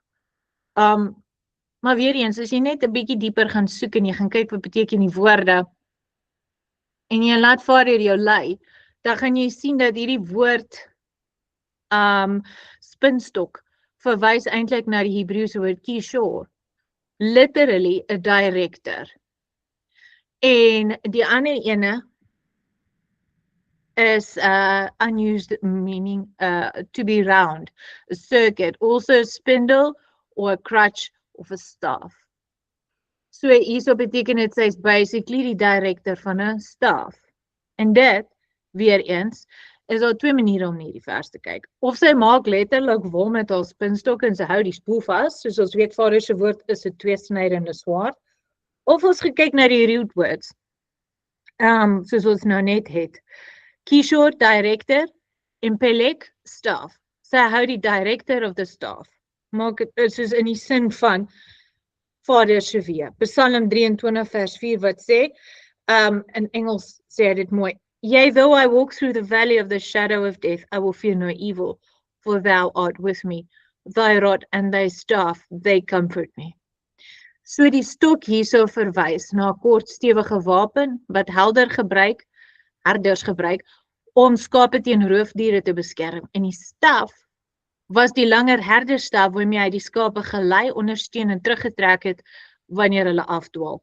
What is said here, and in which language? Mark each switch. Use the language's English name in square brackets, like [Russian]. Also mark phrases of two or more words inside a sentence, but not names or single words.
[Afrikaans] Maar weer eens, as jy net 'n bietjie dieper gaan soek en jy gaan kyk wat beteken die woorde en jy laat Vader jou lei, dan gaan jy sien dat hierdie woord spinstok verwys eintlik na die Hebreëse woord kishor, literally 'n director. En die ander ene is [English] unused meaning to be round, a circuit, also a spindle or a crutch of a staff. [Afrikaans] So hierso beteken dit sy is basically die director van 'n staf. En dit, weer eens, is daar twee maniere om hierdie vers te kyk. Of sy maak letterlik wol met haar spinstok en sy hou die spoel vas, soos ons weet Vader se woord is 'n tweesnydende swaard. Of ons gekyk na die [English] root words, [Afrikaans] soos ons nou net het. Kishore, director, en Pelek, staff. Sy hou die [English] director of the staff. [Afrikaans] Maak het soos in die sin van Vader se weë. Psalm 23 vers 4 wat sê, in Engels sê hy dit mooi. [English] Yea, though I walk through the valley of the shadow of death, I will fear no evil, for thou art with me. Thy rod and thy staff, they comfort me. [Afrikaans] So die stok hierso verwys na 'n kort stewige wapen wat herders gebruik om skape teen roofdiere te beskerm. En die staf was die langer herderstaf waarmee hy die skape gelei, ondersteun en teruggetrek het wanneer hulle afdwaal.